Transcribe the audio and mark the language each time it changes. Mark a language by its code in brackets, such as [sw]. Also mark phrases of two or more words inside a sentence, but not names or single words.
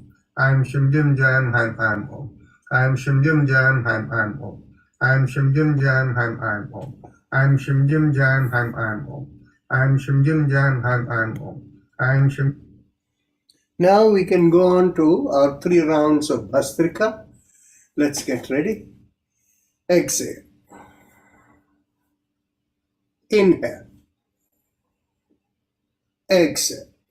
[en] I'm Shim Jim Jam Ham Ham Om. I'm Shim Jim Jam Ham Ham Om. I'm Shim Jim Jam Ham Ham Om. I'm Shim Jim Jam Ham Ham Om. I'm Shim Jim Jam Ham Ham Om. I'm Shim. Now we can go on to our 3 rounds of Bhastrika. Let's get ready. Exhale. Inhale. Exhale.